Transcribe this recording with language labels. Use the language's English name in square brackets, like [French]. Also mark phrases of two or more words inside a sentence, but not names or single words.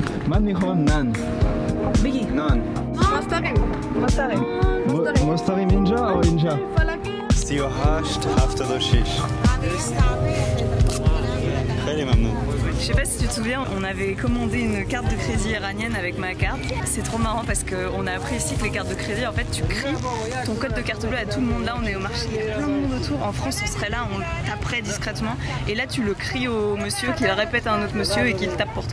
[Persian] من میخوام نان بگی نان مستقیم مستقیم اینجا و اینجا 38 76 خیلی ممنون. [French] Je sais pas si tu te souviens, on avait commandé une carte de crédit iranienne avec ma carte. C'est trop marrant parce qu'on a appris ici que les cartes de crédit, en fait, tu cries ton code de carte bleue à tout le monde. Là, on est au marché, il y a plein de monde autour. En France, on serait là, on le taperait discrètement. Et là, tu le cries au monsieur, qu'il répète à un autre monsieur et qu'il tape pour toi.